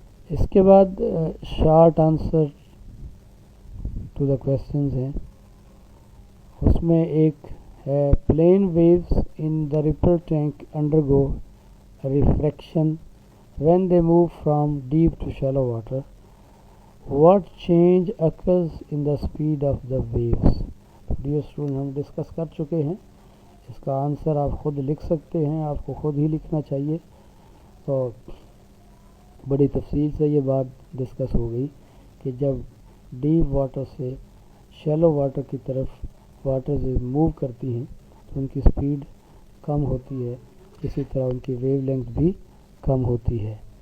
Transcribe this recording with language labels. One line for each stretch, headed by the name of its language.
Urdu: اس کے بعد
English: short answer to the questions
Urdu: ہیں. اس میں ایک ہے,
English: Plane waves in the ripple tank undergo refraction when they move from deep to shallow water. What change occurs in the speed of the waves? Dear student,
Urdu: ہم discuss کر چکے ہیں. اس کا answer آپ خود لکھ سکتے ہیں, آپ کو خود ہی لکھنا چاہیے. تو بڑی تفصیل سے یہ بات ڈسکس ہو گئی کہ جب ڈیپ واٹر سے شیلو واٹر کی طرف واٹر سے موو کرتی ہیں تو ان کی سپیڈ کم ہوتی ہے, اسی طرح ان کی ویو لینتھ بھی کم ہوتی ہے.